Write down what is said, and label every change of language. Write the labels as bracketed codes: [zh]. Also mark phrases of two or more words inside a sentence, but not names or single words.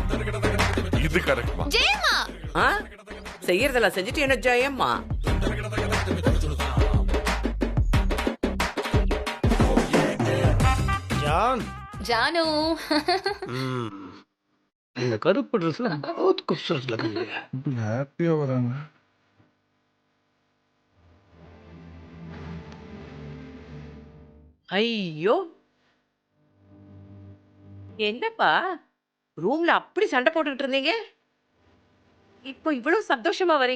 [ta] இது கரெக்ட்மா. ஜெயம்மா செய்யறதெல்லாம் செஞ்சுட்டு என்ன ஜெயம்மா? ஜானு இந்த கருப்பு ட்ரெஸ்ல [hi] बहुत खूबसूरत लग रही है. [ta] ஹாப்பியா வராங்க. ஐயோ, என்னப்பா ரூம்ல அப்படி சண்டை போட்டுட்டு இருந்தீங்க, இப்போ இவ்வளவு சந்தோஷமா வரீங்க?